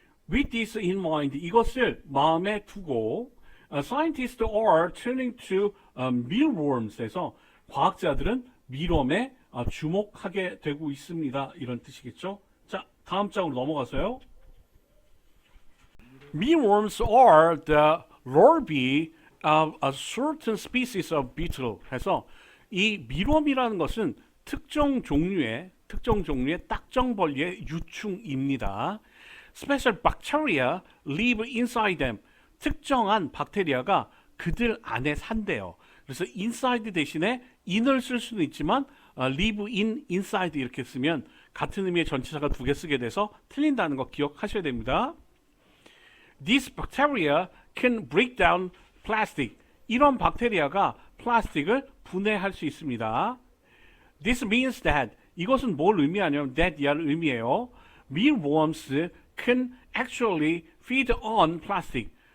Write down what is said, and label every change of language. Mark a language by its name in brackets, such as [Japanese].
[English] With this in mind [Korean] 이것을 마음에 두고 [English] scientists are turning to mealworms [Korean] 에서 과학자들은 밀웜에 주목하게 되고 있습니다. 이런 뜻이겠죠. 자, 다음 장으로 넘어가서요. [English] Mealworms are the larvae of a certain species of beetle. [Korean] 해서 이 밀웜이라는 것은 특정 종류의 딱정벌레의 유충입니다. [English] Special bacteria live inside them. [Korean] 특정한 박테리아가 그들 안에 산대요. 그래서 inside 대신에 in을 쓸 수는 있지만 live in, inside 이렇게 쓰면 같은 의미의 전치사가 두 개 쓰게 돼서 틀린다는 거 기억하셔야 됩니다. [English] These bacteria can break down plastic. [Korean] 이런 박테리아가 플라스틱을 분해할 수 있습니다. [English] This means that [Korean] 이것은 뭘 의미하냐면 that 이하를 의미해요. [English] Mealworms can actually feed on plastic.